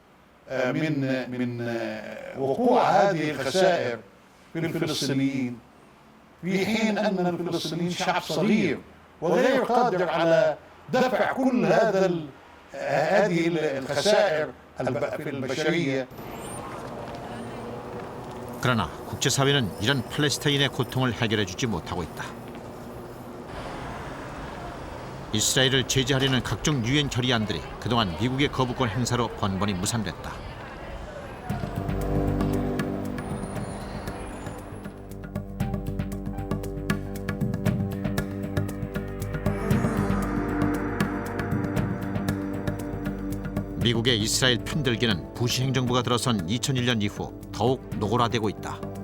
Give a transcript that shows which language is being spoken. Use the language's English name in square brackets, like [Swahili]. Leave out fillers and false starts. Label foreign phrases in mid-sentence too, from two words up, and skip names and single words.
[Arabic] من وقوع هذه الخسائر في الفلسطينيين، في حين أننا الفلسطينيين شعب صغير وغير قادر على دفع كل هذه الخسائر في البشرية. [Korean] 그러나 국제사회는 이런 팔레스타인의 고통을 해결해주지 못하고 있다. 이스라엘을 제재하려는 각종 유엔 결의안들이 그동안 미국의 거부권 행사로 번번이 무산됐다. 미국의 이스라엘 편들기는 부시 행정부가 들어선 2001년 이후 더욱 노골화되고 있다.